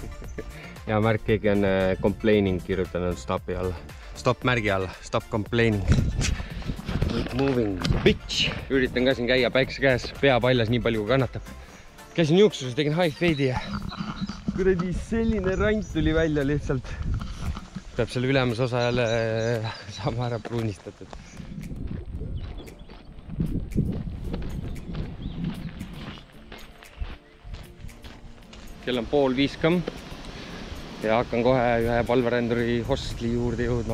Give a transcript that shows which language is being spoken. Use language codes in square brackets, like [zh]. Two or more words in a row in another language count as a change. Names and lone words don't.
[et] ja märk, keegi on complaining kirjutanud stopi alla. Stop märgi alla, [en] stop complaining. Moving bitch. [et] Üritan ka siin käia päikse käes, pea paljas nii palju kui kannatab. Käisin juuksuses, tegin [en] high fade'i [et] ja kuradi selline rant tuli välja lihtsalt. Peab selle ülemus osa jälle saama ära pruunistatud. Kell on 4:30 ja hakkan kohe ühe palveränduri hostli juurde jõudma.